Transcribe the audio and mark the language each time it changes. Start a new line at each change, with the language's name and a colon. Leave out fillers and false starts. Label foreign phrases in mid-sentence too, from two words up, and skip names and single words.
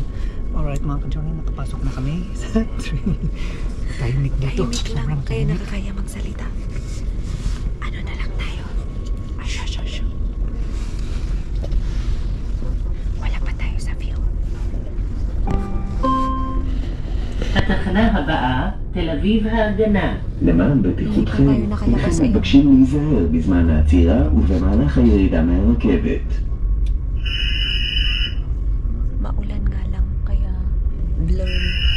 Filipino: Alright mga ka-journey, nakapasok na kami sa train. Tahimik dito. Tahimik lang, Sobrang kaya tahimik. nakakaya magsalita. Ano na lang tayo? Asyo. Wala pa tayo sa view.
Hebrew: התחנה הבאה, תל אביב ההגנה. למען בטיחותכם,
Filipino: tayo nakalabas
Hebrew: אתם
Filipino: ayun.
Hebrew: מתבקשים להיזהר בזמן העצירה ובמהלך הירידה מהרכבת.
Filipino: Maulan nga lang, kaya blurry.